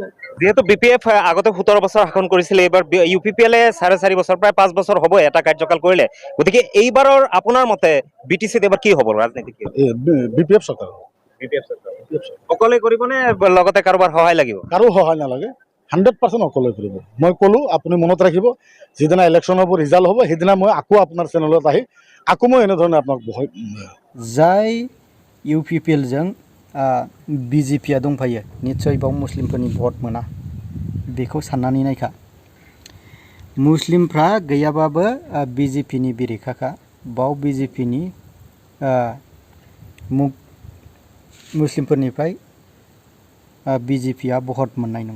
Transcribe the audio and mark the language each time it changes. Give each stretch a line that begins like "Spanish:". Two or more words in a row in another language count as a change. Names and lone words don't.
Assamese: যেহেতু BPF আগতে 17 বছৰ শাসন কৰিছিলে, এইবাৰ UPPL 4.5 বছৰ প্ৰায় 5 বছৰ হ'ব এটা কাৰ্যকাল কৰিলে, গতিকে এইবাৰৰ আপোনাৰ মতে বিটিচিত এবাৰ কি হ'ব ৰাজনীতি কি? BPF চৰকাৰ। অকলে কৰিবনে লগতে কাৰোবাৰ সহায় লাগিব? কাৰো সহায় নালাগে, 100% অকলে কৰিব। মই ক'লোঁ, আপুনি মনত ৰাখিব, যিদিনা
English: election result
Assamese: হ'ব সেইদিনা মই আকৌ আপোনাৰ চেনেলত আহি আকৌ মই এনেধৰণে আপোনাক
Bodo: जाय UPPLजों BJPआ दंफायो, निस्सय बाव मुस्लिमफोरनि भट मोना, बेखौ साननानै नायखा। मुस्लिमफ्रा गैयाबाबो BJPनि बेरेखाखा, बाव BJPनि मुस्लिमफोरनिफ्राय BJPआ भट मोननाय नङा।